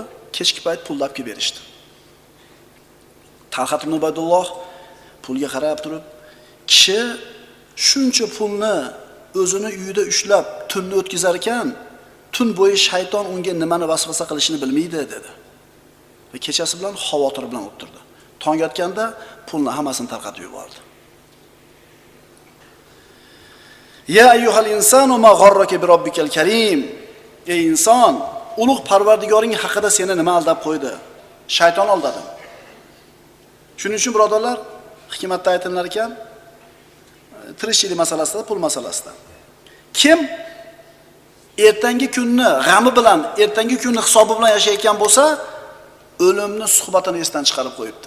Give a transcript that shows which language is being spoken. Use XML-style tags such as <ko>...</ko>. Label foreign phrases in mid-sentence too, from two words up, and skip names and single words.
<uz>Kechki payt pullab kelib berishdi. Talhat ibn Ubaydulloh pulga qarab turib, kishi shuncha pulni o'zini uyida ushlab tunni o'tkazar ekan, tun bo'yi shayton unga nimani vasvasa qilishini bilmaydi dedi. Va kechasi bilan xavotir bilan o'tirdi. Tong yotganda pulni hammasini tarqatib yubordi.</uz> <ar>يا أيها الإنسان ما غرك بربك الكريم.</ar> <uz>Ey inson, ulug' Parvardigoring haqida seni nima aldab qo'ydi? Shayton aldadi. Shuning uchun birodarlar, hikmatda aytilar ekan, tirikchilik masalasida, pul masalasida. Kim ertangi kunni g'ami bilan, ertangi kunni hisobi bilan yashayotgan bo'lsa, o'limni suhbatini esdan chiqarib qo'yibdi.</uz>